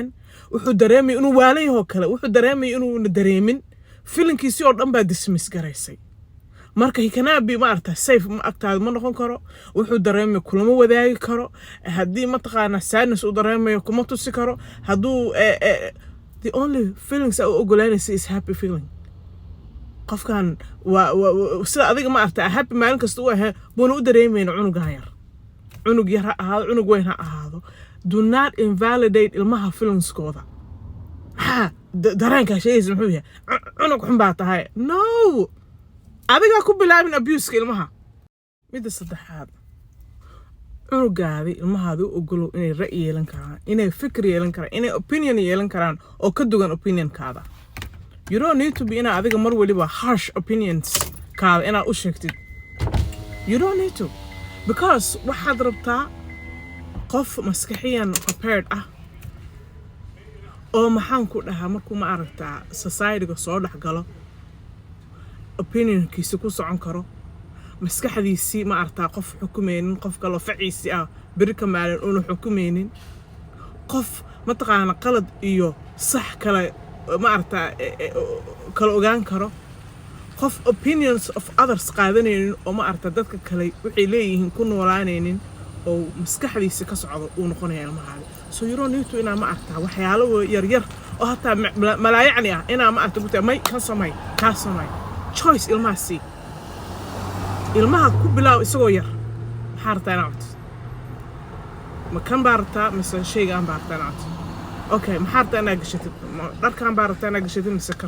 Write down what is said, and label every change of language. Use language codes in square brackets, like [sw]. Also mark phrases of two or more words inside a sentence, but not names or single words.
[so] wuxuu dareemayay inuu waalayaho kale, wuxuu dareemayay inuuna dareemin, feelingkiisi oo dhan baa dismiss garaysay. marka hikanaa bi ma arta safe ma agtaada ma noqon karo. wuxuu dareemay kulama wadaagi karo, haddii mataqaanaa sadness uu dareemayo kuma tusi karo. [en] hadduu the only feelings [so] uu ogolaanaysa [en] is happy feeling. [so] qofkan sida adiga ma arta happy maalin kasta u ahaa buuna u dareemayna cunugan yar. cunug yar ha ahaado, cunug weyn ha ahaado. [en] do not invalidate [so] ilmaha feelingskooda. dareenkaa sheegaysa muxuu yahay? cunug xun baa tahay. no, adigaa ku bilaabin abuse-ka ilmaha. midda saddexaad, cunugaadi ilmahaada u ogolow inay ra'yi yeelan karaan, inay fikir yeelan karaan, inay opinion yeelan karaan oo ka duwan opinionkaada. [en] you don't need to be [so] inaa adiga mar waliba [en] harsh opinions [so] kaada inaad u sheegtid. [en] you don't need to, because [so] waxaad rabtaa qof maskaxiyan prepared ah oo maxaan ku dhahaa markuu ma aragtaa society-ga soo dhex galo opinionkiisa ku socon karo, maskaxdiisii ma aragtaa qof xukumaynin, qof kaloo faciisi ah beri ka maalin uuna xukumaynin, qof mataqaana qalad iyo sax kale ma aragtaa kala ogaan karo qof [en] opinions of others [so] qaadanaynin oo ma aragtaa dadka kale waxay leeyihiin ku noolaanaynin oo maskaxdiisa ka socdo uu noqonayaa ilmahaada [en] so you don't need to [so] inaa ma aragtaa waxyaalo yaryar oo hataa malaayacni ah inaa ma aragta gurtaa may ka samay kaa samay choice ilmaha sii ilmaha ku bilaaw isagoo yar maxaa rabtaa inaa cunto ma kan baa rabtaa mise shaygaan baa rabtaa inaa cunto okay maxaa rabtaa inaa gashatid dharkaan baa rabtaa inaa gashatid mise kan